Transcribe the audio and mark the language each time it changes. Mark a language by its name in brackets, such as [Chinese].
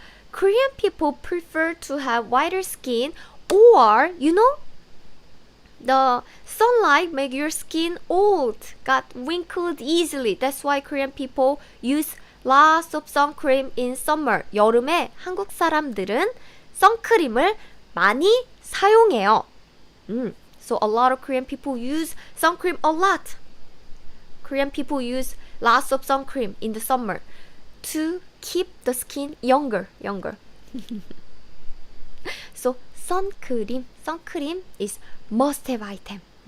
[English] Korean people prefer to have whiter skin, or the sunlight make your skin old, got wrinkled easily. That's why Korean people use lots of sun cream in summer. [Korean] 여름에 한국 사람들은 선크림을 많이 사용해요. [English] So a lot of Korean people use sun cream a lot. Korean people use lots of sun cream in the summer to keep the skin younger. So 선크림 is must-have item.